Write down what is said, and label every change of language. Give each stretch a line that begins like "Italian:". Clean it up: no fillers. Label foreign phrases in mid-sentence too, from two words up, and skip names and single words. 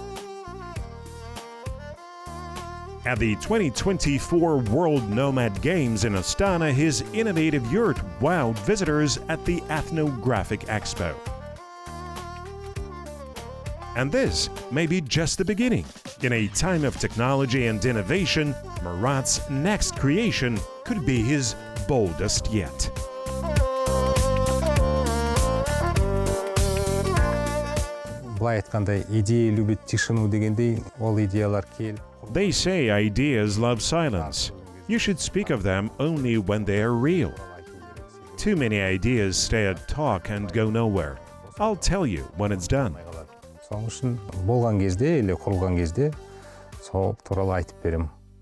English: At the 2024 World Nomad Games in Astana, his innovative yurt wowed visitors at the Ethnographic Expo. And this may be just the beginning. In a time of technology and innovation, Marat's next creation could be his boldest yet.
Kazakh: Былай айтқандай,
Russian: идея любит тишину
Kazakh: дегендей, ол идеялар келіп.
English: They say ideas love silence. You should speak of them only when they are real. Too many ideas stay at talk and go nowhere. I'll tell you when it's done.
Kazakh: Сол үшін болған кезде или құрылған кезде сол туралы айтып беремін.